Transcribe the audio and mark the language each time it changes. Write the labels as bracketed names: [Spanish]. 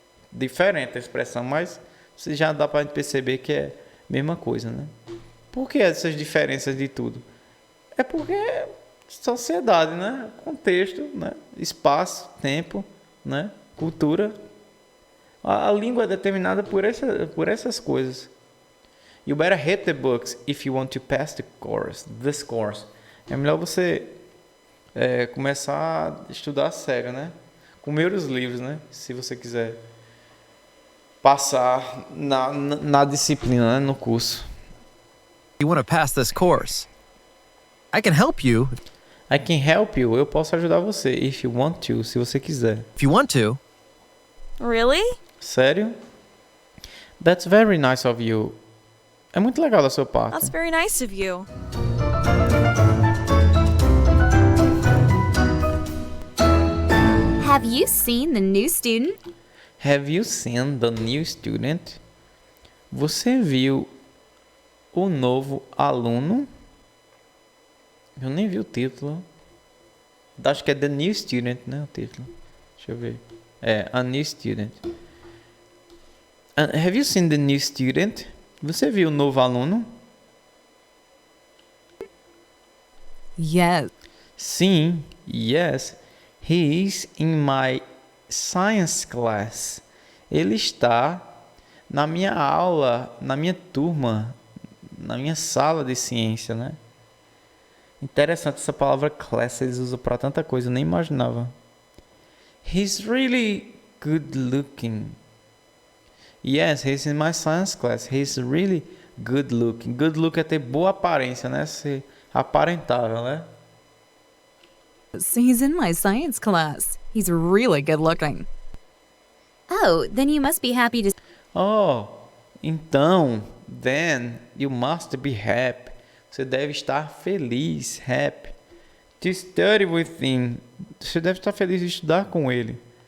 [Portuguese] Diferente a expressão, mas você já dá para perceber que é a mesma coisa, né? Por que essas diferenças de tudo? É porque sociedade, né? Contexto, né? Espaço, tempo, né? Cultura. A língua é determinada por essas coisas. [English] You better hit the books if you want to pass this course. [Portuguese] É melhor você começar a estudar a sério, né? Comer os livros, né? Se você quiser passar na disciplina, né? No curso. [English] want to pass this course. I can help you. I can help you. [Portuguese] Eu posso ajudar você. [English] If you want to, [Portuguese] se você quiser. [English] If you want to. Really? [Portuguese] Sério? [English] That's very nice of you. [Portuguese] É muito legal da sua parte. [English] That's very nice of you. Have you seen the new student? Have you seen the new student? [Portuguese] Você viu o novo aluno? Eu nem vi o título. Acho que é The New Student, né? O título. Deixa eu ver. É, A New Student. [English] Have you seen the new student? [Portuguese] Você viu o novo aluno? [English] Yes. Sim, yes. He is in my science class. [Portuguese] Ele está na minha aula, na minha turma, na minha sala de ciência, né? Interessante essa palavra class, eles usam pra tanta coisa, eu nem imaginava. [English] He's really good looking. Yes, he's in my science class. He's really good looking. [Portuguese] Good look é ter boa aparência, né? Ser aparentável, né? [English] He's in my science class. He's really good looking. Oh, then you must be happy to. Oh, então, then you must be happy. [Portuguese] Você deve estar feliz, [English] happy. To study with him. [Portuguese] Você deve estar feliz de estudar com ele.